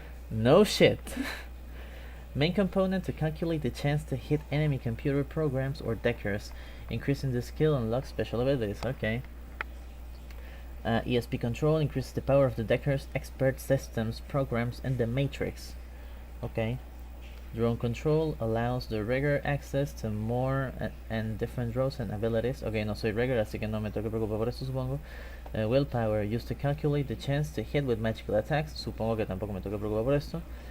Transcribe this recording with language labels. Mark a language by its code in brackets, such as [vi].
[en] No shit. Main component to calculate the chance to hit enemy computer programs or deckers, increasing the skill and unlock special abilities. Okay. ESP control increases the power of the deckers, expert systems, programs, and the Matrix. Okay. Drone control allows the rigger access to more and different drones and abilities. [es] Okay, no soy rigger, así que no me tengo que preocupar por eso, supongo. [en] Willpower, used to calculate the chance to hit with magical attacks. [es] Supongo que tampoco me tengo que preocupar por esto.